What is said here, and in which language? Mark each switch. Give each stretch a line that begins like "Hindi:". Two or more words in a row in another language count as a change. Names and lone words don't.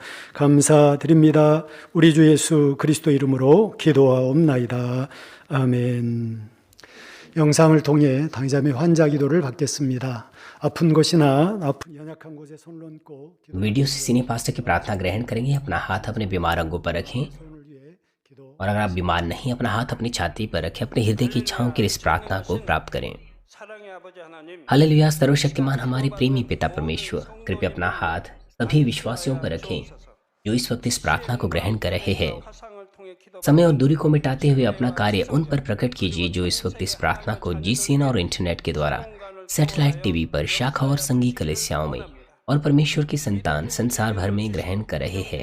Korean: 감사드립니다. 우리 주 예수 그리스도 이름으로 기도하옵나이다. 아멘. 영상을 통해 당자매 환자 기도를 받겠습니다. 아픈 곳이나 아픈 연약한 곳에 손을 얹고
Hindi: वीडियो से सीनियर पास्टर की प्रार्थना ग्रहण करेंगे। अपना हाथ अपने बीमार अंगों पर रखें,
Korean: 손을 위해 기도.
Hindi: और अगर आप बीमार नहीं, अपना हाथ अपनी छाती पर रखें। अपने हृदय की इच्छाओं के लिए इस प्रार्थना को प्राप्त करें। हालेलुया। सर्वशक्तिमान हमारे प्रेमी पिता परमेश्वर, कृपया अपना हाथ सभी विश्वासियों पर रखें जो इस वक्त इस प्रार्थना को ग्रहण कर रहे हैं। समय और दूरी को मिटाते हुए अपना कार्य उन पर प्रकट कीजिए जो इस वक्त इस प्रार्थना को जीसीएन और इंटरनेट के द्वारा
English: satellite TV
Hindi: पर, शाखा और संघी कलीसियाओं में और परमेश्वर की संतान संसार भर में ग्रहण कर रहे हैं।